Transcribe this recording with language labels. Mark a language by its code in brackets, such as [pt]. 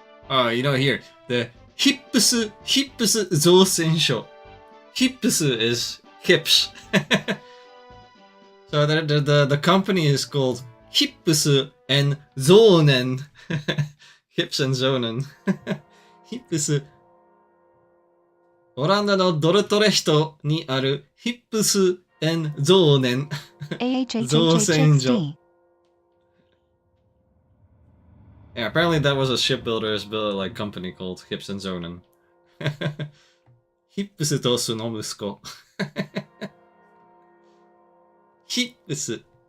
[en] Oh, you know here, the Hips Zosensho. Hips is hips. So the company is called Hips and Zonen. Hips and Zonen. Hips. [ja] オランダのドルトレヒトにあるヒップスエンゾーネン造船所。 AHHHHD. [en] Yeah, apparently that was a shipbuilder's like company called Hips and Zonen. [ja] ヒップスとその息子。ヒップス。